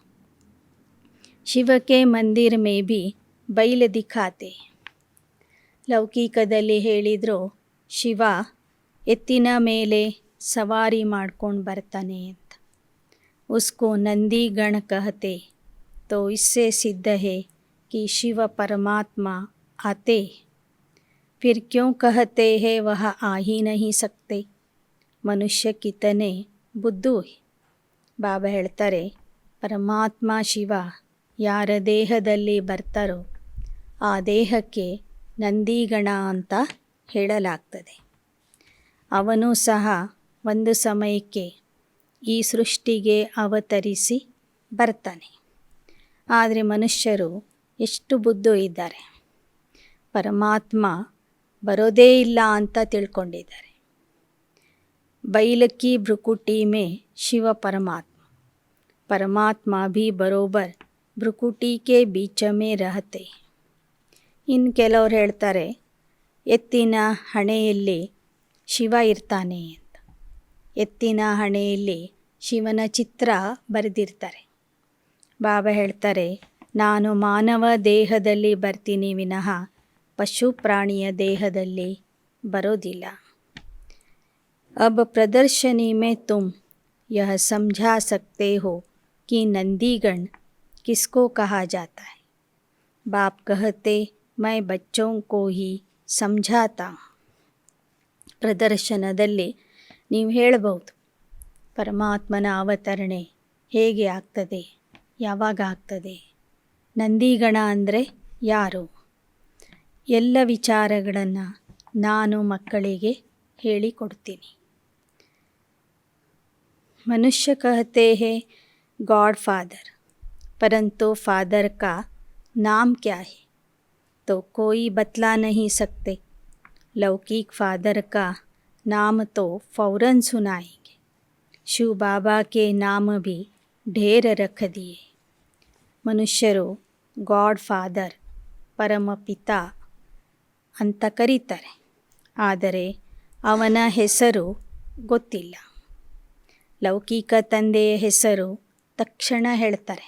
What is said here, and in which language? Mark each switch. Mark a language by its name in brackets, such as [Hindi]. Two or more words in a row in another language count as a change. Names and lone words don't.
[Hindi] शिव के मंदिर में भी बैल दिखाते. [Kannada] ಲೌಕಿಕದಲ್ಲಿ ಹೇಳಿದ್ರು ಶಿವ ಎತ್ತಿನ ಮೇಲೆ ಸವಾರಿ ಮಾಡ್ಕೊಂಡು ಬರ್ತಾನೆ ಅಂತ. [Hindi] उसको नंदी गण कहते तो इससे सिद्ध है कि शिव परमात्मा आते, फिर क्यों कहते हैं वह आ ही नहीं सकते, मनुष्य कितने बुद्धू. [Kannada] ಬಾಬಾ ಹೇಳ್ತಾರೆ ಪರಮಾತ್ಮ ಶಿವ ಯಾರ ದೇಹದಲ್ಲಿ ಬರ್ತಾರೋ ಆ ದೇಹಕ್ಕೆ ನಂದಿಗಣ ಅಂತ ಹೇಳಲಾಗ್ತದೆ. ಅವನು ಸಹ ಒಂದು ಸಮಯಕ್ಕೆ ಈ ಸೃಷ್ಟಿಗೆ ಅವತರಿಸಿ ಬರ್ತಾನೆ. ಆದರೆ ಮನುಷ್ಯರು ಎಷ್ಟು ಬುದ್ಧು ಇದ್ದಾರೆ, ಪರಮಾತ್ಮ ಬರೋದೇ ಇಲ್ಲ ಅಂತ ತಿಳ್ಕೊಂಡಿದ್ದಾರೆ. [Hindi] बैल की भ्रुकुटी में शिव परमात्मा, परमात्मा भी बरोबर भ्रुकुटी के बीच में रहते. [Kannada] ಇನ್ನು ಕೆಲವ್ರು ಹೇಳ್ತಾರೆ ಎತ್ತಿನ ಹಣೆಯಲ್ಲಿ ಶಿವ ಇರ್ತಾನೆ ಅಂತ. ಎತ್ತಿನ ಹಣೆಯಲ್ಲಿ ಶಿವನ ಚಿತ್ರ ಬರೆದಿರ್ತಾರೆ. ಬಾಬಾ ಹೇಳ್ತಾರೆ ನಾನು ಮಾನವ ದೇಹದಲ್ಲಿ ಬರ್ತೀನಿ ವಿನಃ ಪಶು ಪ್ರಾಣಿಯ ದೇಹದಲ್ಲಿ ಬರೋದಿಲ್ಲ. [Hindi] अब प्रदर्शनी में तुम यह समझा सकते हो कि नंदीगण किसको कहा जाता है. बाप कहते मैं बच्चों को ही समझाता हूँ. [Kannada] ಪ್ರದರ್ಶನದಲ್ಲಿ ನೀವು ಹೇಳಬಹುದು ಪರಮಾತ್ಮನ ಅವತರಣೆ ಹೇಗೆ ಆಗ್ತದೆ, ಯಾವಾಗ ಆಗ್ತದೆ, ನಂದಿಗಣ ಅಂದರೆ ಯಾರು, ಎಲ್ಲ ವಿಚಾರಗಳನ್ನು ನಾನು ಮಕ್ಕಳಿಗೆ ಹೇಳಿಕೊಡ್ತೀನಿ. [Hindi] मनुष्य कहते हैं [English] God Father, [Hindi] परंतु फादर का नाम क्या है तो कोई बतला नहीं सकते. लौकिक फादर का नाम तो फ़ौरन सुनाएंगे. शिव बाबा के नाम भी ढेर रख दिए. [Kannada] ಮನುಷ್ಯರು [English] God Father, [Kannada] ಪರಮಪಿತ ಅಂತ ಕರೀತಾರೆ, ಆದರೆ ಅವನ ಹೆಸರು ಗೊತ್ತಿಲ್ಲ. ಲೌಕಿಕ ತಂದೆಯ ಹೆಸರು ತಕ್ಷಣ ಹೇಳ್ತಾರೆ.